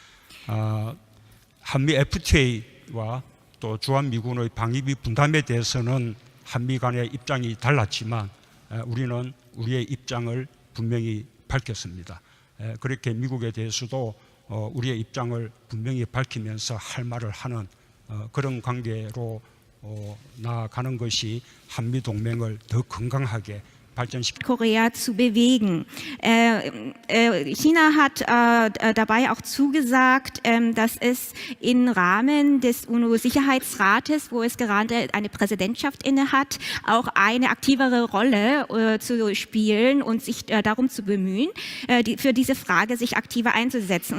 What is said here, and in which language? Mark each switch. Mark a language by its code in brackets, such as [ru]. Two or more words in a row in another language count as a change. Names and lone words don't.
[ko] 한미 FTA와 또 주한미군의 방위비 분담에 대해서는 한미 간의 입장이 달랐지만 우리는 우리의 입장을 분명히 밝혔습니다. 그렇게 미국에 대해서도 우리의 입장을 분명히 밝히면서 할 말을 하는 그런 관계로 나아가는 것이 한미 동맹을 더 건강하게 [de] Korea zu bewegen. China hat dabei auch zugesagt, dass es im Rahmen des UNO-Sicherheitsrates, wo es gerade eine Präsidentschaft innehat, auch eine aktivere Rolle zu spielen und sich darum zu bemühen, für diese Frage sich aktiver einzusetzen.